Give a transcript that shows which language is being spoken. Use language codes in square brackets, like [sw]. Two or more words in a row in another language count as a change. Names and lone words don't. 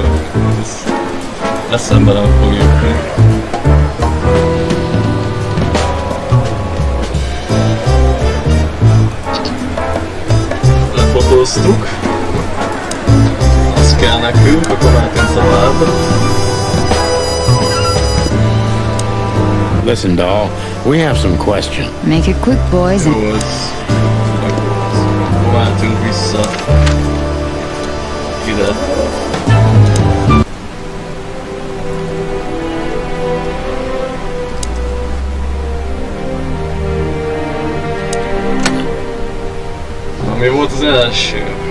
[hu] Eszembe nem fogjuk meg. Lefotóztuk. Az kell nekünk, akkor mehetünk tovább. [en] Listen, doll, we have some questions. Make it quick, boys, and... [hu] Jó, ez... Váltunk vissza. Ide. Na, mi volt az első?